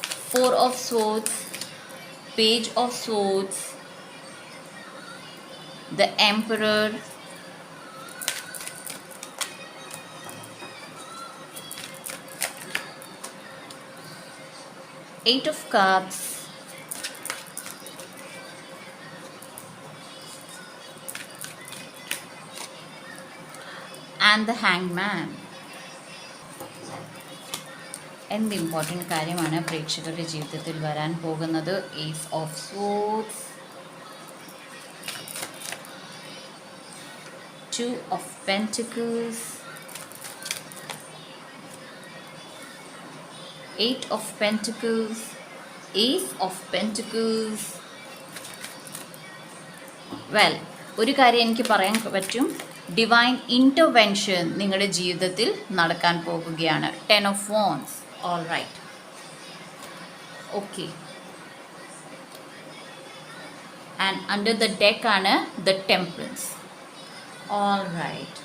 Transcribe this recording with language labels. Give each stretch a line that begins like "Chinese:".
English: 4 of Swords, Page of Swords, the Emperor, Eight of Cups, and the Hanged Man.
Malayalam: എന്ത് important കാര്യമാണ് പ്രേക്ഷകരുടെ ജീവിതത്തിൽ വരാൻ പോകുന്നത്?
English: Ace of swords, 2 of Pentacles, 8 of Pentacles, Ace of Pentacles.
Malayalam: Well, ഒരു കാര്യം എനിക്ക് പറയാൻ പറ്റും, ഡിവൈൻ ഇൻ്റർവെൻഷൻ നിങ്ങളുടെ ജീവിതത്തിൽ നടക്കാൻ പോകുകയാണ്.
English: 10 of Wands. All right. Okay. And under the deck ആണ് the Temperance. All right.